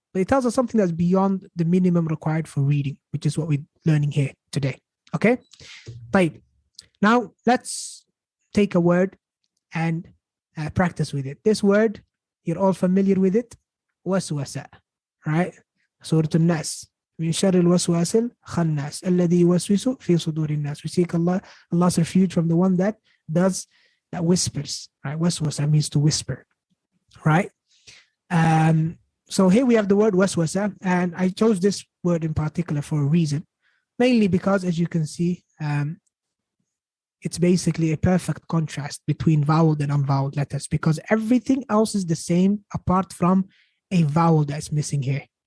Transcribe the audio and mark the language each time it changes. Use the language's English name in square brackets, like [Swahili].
[English] But it tells us something that's beyond the minimum required for reading, which is what we're learning here today. Okay? [Arabic] طيب. [English] Now, let's take a word and practice with it. This word, you're all familiar with it. Waswasa. Right? Surah An-Nas. [Arabic] من شر الوسواس الخناس الذي يوسوس في صدور الناس. [English] We seek Allah's refuge from the one that whispers, right? Waswasa means to whisper, right? So here we have the word waswasa, and I chose this word in particular for a reason, mainly because, as you can see, it's basically a perfect contrast between voweled and unvoweled letters, because everything else is the same apart from a vowel that's missing here.